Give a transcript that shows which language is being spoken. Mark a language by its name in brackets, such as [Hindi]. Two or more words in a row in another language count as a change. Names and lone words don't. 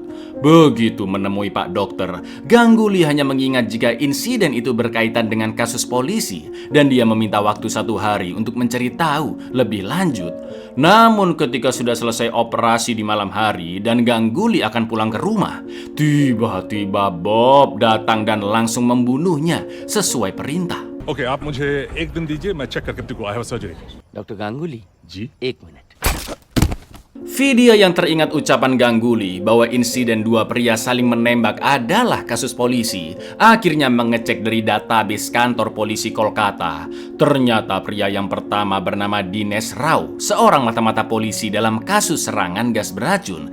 [Indonesian] Begitu menemui Pak Dokter, Ganguly hanya mengingat jika insiden itu berkaitan dengan kasus polisi dan dia meminta waktu 1 hari untuk mencari tahu lebih lanjut. Namun ketika sudah selesai operasi di malam hari dan Ganguly akan pulang ke rumah, tiba-tiba Bob datang dan langsung membunuhnya sesuai perintah. [Hindi] ओके आप मुझे एक दिन दीजिए मैं चेक करके आपको आया सर्जरी डॉक्टर गांगुली जी 1 मिनट। [Indonesian] Vidya yang teringat ucapan Ganguly bahwa insiden dua pria saling menembak adalah kasus polisi, akhirnya mengecek dari database kantor polisi Kolkata. Ternyata pria yang pertama bernama Dinesh Rao, seorang mata-mata polisi dalam kasus serangan gas beracun.